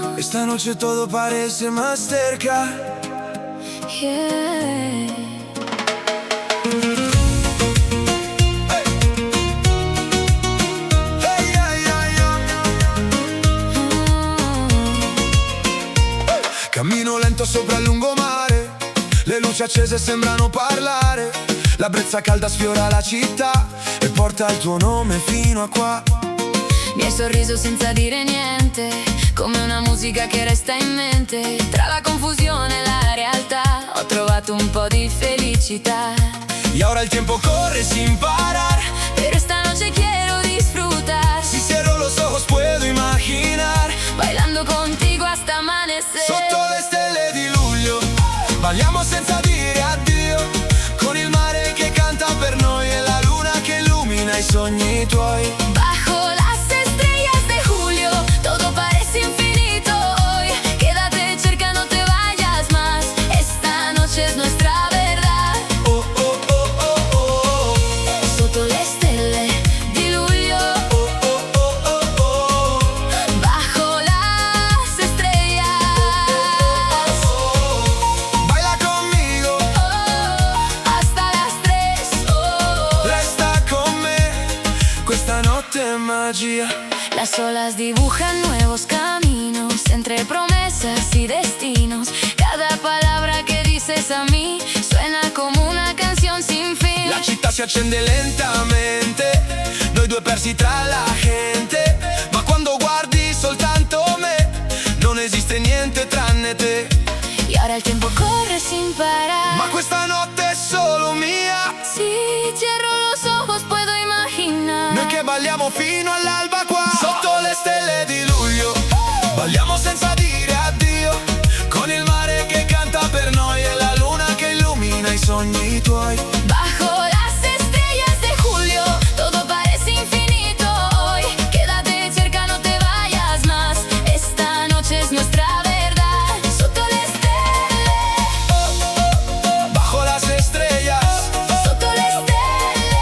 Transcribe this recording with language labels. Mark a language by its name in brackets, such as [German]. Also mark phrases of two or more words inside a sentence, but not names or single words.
[Spanish] Esta noche todo parece más cerca. [English] Yeah. [Italian] Cammino lento sopra il lungomare, le luci accese sembrano parlare. La brezza calda sfiora la città e porta il tuo nome fino a qua. Mi hai sorriso senza dire niente, come una musica che resta in mente. Tra la confusione e la realtà ho trovato un po' di felicità. [Spanish] Y ahora el tiempo corre sin parar, Pero esta noche quiero disfrutar. si cierro los ojos puedo imaginar. Bailando contigo hasta amanecer. [Italian] Sotto le stelle di luglio balliamo senza dire addio, con il mare che canta per noi e la luna che illumina i sogni tuoi. [Spanish] Bajo las estrellas de julio, todo parece infinito hoy. Quédate cerca, no te vayas más. Esta noche es nuestra verdad. Oh oh oh oh oh. [Italian] Sotto le stelle di luglio, Oh oh oh oh oh. [Spanish] bajo las estrellas. Baila conmigo, Oh, hasta las 3. Oh. [Italian] resta con me, questa notte è magia. [Spanish] Las olas dibujan nuevos caminos entre promesas y destinos. Cada palabra que dices a mí suena como una canción sin fin. [Italian] La città si accende lentamente, noi due persi tra la gente. Ma quando guardi soltanto me, non esiste niente tranne te. [Spanish] Y ahora el tiempo corre sin parar. [Italian] Ma questa notte è solo mia, [Spanish] Si cierro los ojos puedo imaginar. [Italian] noi che balliamo fino all'alba qua. Sotto le stelle di luglio balliamo senza dire addio, con il mare che canta per noi e la luna che illumina i sogni tuoi. [Spanish] Bajo las estrellas de julio, todo parece infinito hoy. Quédate cerca, no te vayas más. Esta noche es nuestra verdad. [Italian] Sotto le stelle, [Spanish] Bajo las estrellas, [Italian] sotto le stelle.